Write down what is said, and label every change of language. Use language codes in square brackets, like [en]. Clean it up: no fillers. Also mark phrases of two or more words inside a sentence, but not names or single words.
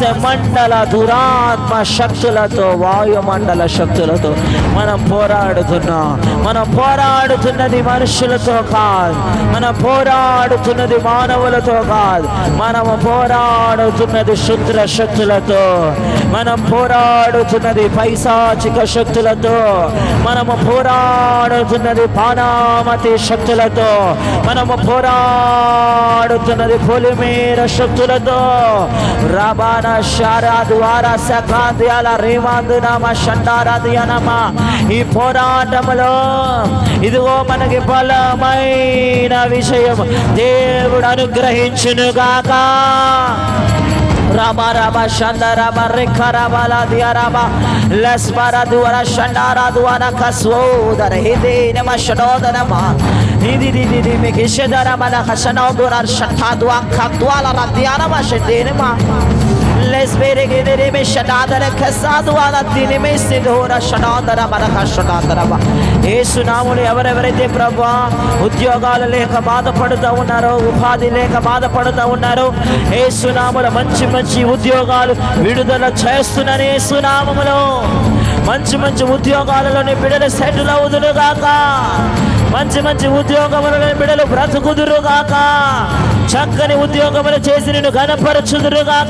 [te] మండల దురాత్మ శక్తులతో వాయుమండల శక్తులతో మనం పోరాడుతున్నది మనుషులతో కాదు, మనం పోరాడుతున్నది మానవులతో కాదు, మనము పోరాడుతున్నది శుద్ర శక్తులతో, మనం పోరాడుతున్నది పైశాచిక శక్తులతో, మనము పోరాడుతున్నది పానామతి శక్తులతో, మనము పోరాడుతున్నది పొలిమేర శక్తులతో. రబాన శారా ద్వారా సకాంద్యాల రేమాందునామ షండారాదియనమ. ఈ పోరాటములో ఇదిగో మనకి బలమైన విషయం దేవుడు అనుగ్రహించునుగాక. Rama Rama Shanda Rama Rekha Rama La Dia Rama Lesbara Duara Shandara Duana Kaswo Dara Hidi Nama Shadoda Nama Hidi Mekisheda Rama La Hashana Dura Shatadua Kadwala Radiana Mashedinema Lesbere Gede Shadada Kasadua Dinime Sidora Shadara Maraka Shadara Esunamu ఎవరెవరైతే ప్రభువా ఉద్యోగాలు లేక బాధపడుతూ ఉన్నారో, ఉపాధి లేక బాధపడుతూ ఉన్నారో, యేసునామములో మంచి మంచి ఉద్యోగాలు విడుదల చేస్తున్నారు. యేసునామములో మంచి మంచి ఉద్యోగాలలోని బిడ్డలు సెటిల్ అవుదురుగాక, మంచి మంచి ఉద్యోగములలో బిడ్డలు బ్రతుకుదురుగాక, చక్కని ఉద్యోగములు చేసి నిన్ను ఘనపరచుదురుగాక.